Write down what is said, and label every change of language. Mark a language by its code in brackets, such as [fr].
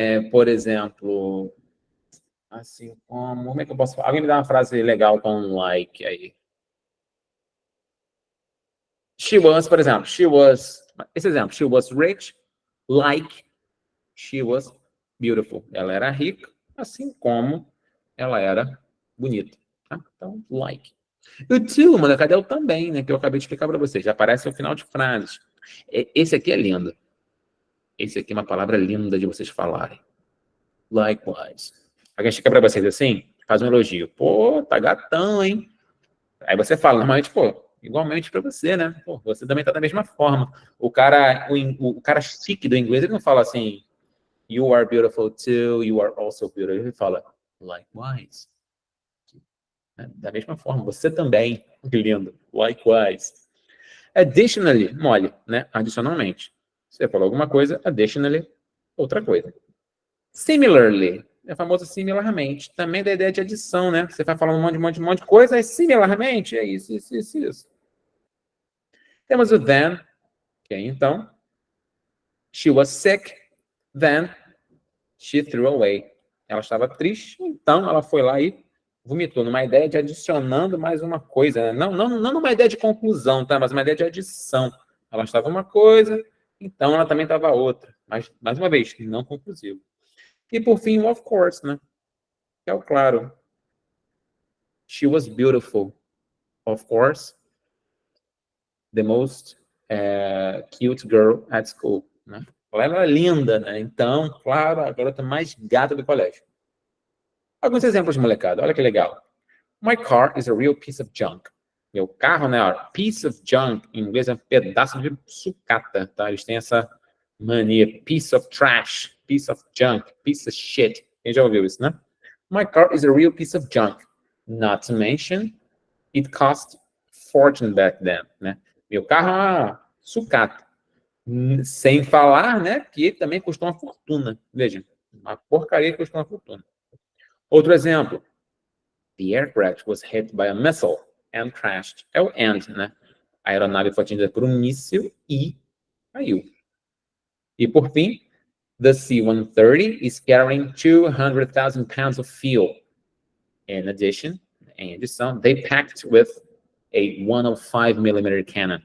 [pt] Por exemplo... Assim como... Como é que eu posso falar? Alguém me dá uma frase legal com um like aí. [en] She was, [pt] por exemplo. Esse exemplo. [en] She was rich, like she was beautiful. [pt] Ela era rica, assim como ela era bonita. Tá? Então, like. O to, molecada, é o também, né? Que eu acabei de explicar para vocês. Já aparece no final de frases. Esse aqui é lindo. Esse aqui é uma palavra linda de vocês falarem. Likewise. Alguém chega pra vocês assim, faz um elogio. Pô, tá gatão, hein? Aí você fala, normalmente, pô, igualmente pra você, né? Pô, você também tá da mesma forma. O cara chique do inglês, ele não fala assim, [en] you are beautiful too, you are also beautiful. [pt] Ele fala, likewise. Da mesma forma, você também. Que lindo. Likewise. Additionally, mole, né? Adicionalmente. Você falou alguma coisa, additionally, outra coisa. Similarly. É famoso similarmente. Também da ideia de adição, né? Você vai falando um monte de coisa, e similarmente é isso. Temos o then, que é então. [en] She was sick, then she threw away. [pt] Ela estava triste, então ela foi lá e vomitou. Numa ideia de adicionando mais uma coisa. Né? Não numa ideia de conclusão, tá? Mas uma ideia de adição. Ela estava uma coisa, então ela também estava outra. Mas, mais uma vez, não conclusivo. E por fim, of course, né? Que é o claro. [en] She was beautiful. Of course. The most cute girl at school. [pt] Né? Ela era linda, né? Então, claro, a garota mais gata do colégio. Alguns exemplos, molecada. Olha que legal. [en] My car is a real piece of junk. [pt] Meu carro, né? Ó, [en] piece of junk, [pt] em inglês é um pedaço de sucata, tá? Eles têm essa mania. [en] Piece of trash, piece of junk, piece of shit. Quem já ouviu isso, né? My car is a real piece of junk. Not to mention, it cost fortune back then, né? [pt] Meu carro é uma sucata. Sem falar, né, que ele também custou uma fortuna. Veja, uma porcaria que custou uma fortuna. Outro exemplo. [en] The aircraft was hit by a missile and crashed. [pt] É o and, né? A aeronave foi atingida por um míssil e caiu. E por fim, [en] the C-130 is carrying 200,000 pounds of fuel. In addition, [pt] em adição, [en] they packed with a 105mm cannon.